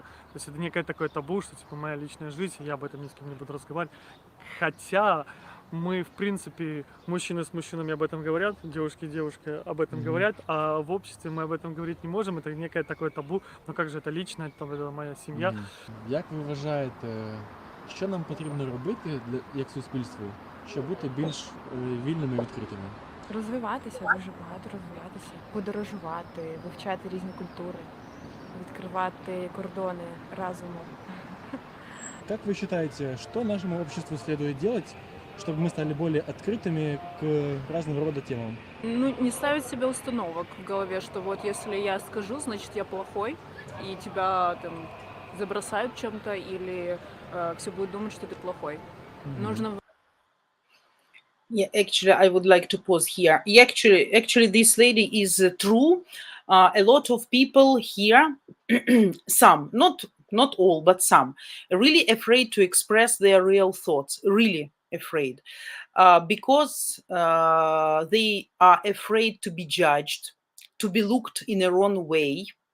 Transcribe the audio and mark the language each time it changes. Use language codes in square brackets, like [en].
[ru] То есть это некое такое табу, что типа моя личная жизнь, я об этом ни с кем не буду разговаривать. Хотя мы, в принципе, мужчины с мужчинами об этом говорят, девушки и девушки об этом говорят, а в обществе мы об этом говорить не можем. Это некое такое табу. Но как же это лично, это моя сім'я. [uk] Як ви вважаєте, що нам потрібно робити як суспільству, щоб бути більш вільними і відкритими? Розвиватися, дуже багато розвиватися, подорожувати, вивчати різні культури, відкривати кордони разумом. [ru] Как вы считаете, что нашему обществу следует делать, чтобы мы стали более открытыми к разного рода темам? Ну, не ставить себе установок в голове, что вот если я скажу, значит я плохой, и тебя там забросают чем-то, или все будут думать, что ты плохой. Нужно [en] Yeah, actually, I would like to pause here. Actually, this lady is true. A lot of people here, some, not all, but some, are really afraid to express their real thoughts. Really afraid, because they are afraid to be judged, to be looked in a wrong way.